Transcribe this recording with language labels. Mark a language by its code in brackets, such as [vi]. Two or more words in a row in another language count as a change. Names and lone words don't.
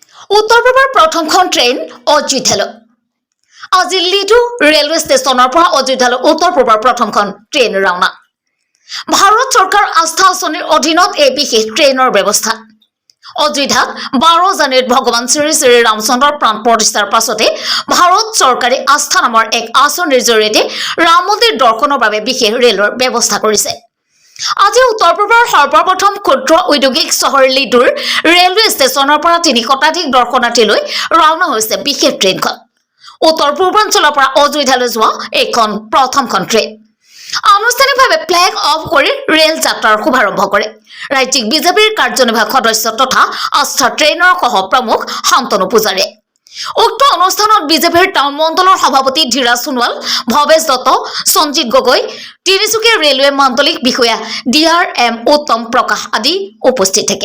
[as] উত্তৰ পূৰ্বৰ প্ৰথমখন ট্ৰেন অযোধ্যালৈ আজি লিডু ৰেলৱে ষ্টেচনৰ পৰা অযোধ্যালৈ উত্তৰ পূৰ্বৰ প্ৰথমখন ট্ৰেন ৰাওনা। ভাৰত চৰকাৰ আস্থা আঁচনিৰ অধীনত এই বিশেষ ট্ৰেইনৰ ব্যৱস্থা। অযোধ্যাত 12 জানুৱাৰীত ভগৱান শ্ৰী শ্ৰী ৰামচন্দ্ৰৰ প্ৰাণ প্ৰতিষ্ঠাৰ পাছতে ভাৰত চৰকাৰে আস্থা নামৰ এক আঁচনিৰ জৰিয়তে ৰাম মন্দিৰ দৰ্শনৰ বাবে বিশেষ ৰেলৰ ব্যৱস্থা কৰিছে। আজি উত্তৰ পূৰ্বৰ সৰ্বপ্ৰথম ক্ষুদ্ৰ ঔদ্যোগিক চহৰ লিডুৰ ৰেলৱে ষ্টেচনৰ পৰা 3 শতাধিক দৰ্শনাৰ্থীলৈ ৰাওনা হৈছে বিশেষ ট্ৰেইনখন। উত্তৰ পূৰ্বাঞ্চলৰ পৰা অযোধ্যালৈ যোৱা এখন প্ৰথমখন ট্ৰেইন আনুষ্ঠানিকভাৱে ফ্লেগ অফ কৰি ৰেল যাত্ৰাৰ শুভাৰম্ভ কৰে ৰাজ্যিক বিজেপিৰ কাৰ্যনিৰ্বাহক সদস্য তথা আস্থা ট্ৰেইনৰ সহ প্ৰমুখ শান্তনু পূজাৰীয়ে। উক্ত অনুষ্ঠানত বিজেপিৰ টাউন মণ্ডলৰ সভাপতি ধীৰাজ সোণোৱাল, ভৱেশ দত্ত, সঞ্জিত গগৈ, তিনিচুকীয়া ৰেলৱে মাণ্ডলিক বিষয়া DRM উত্তম প্ৰকাশ আদি উপস্থিত থাকে।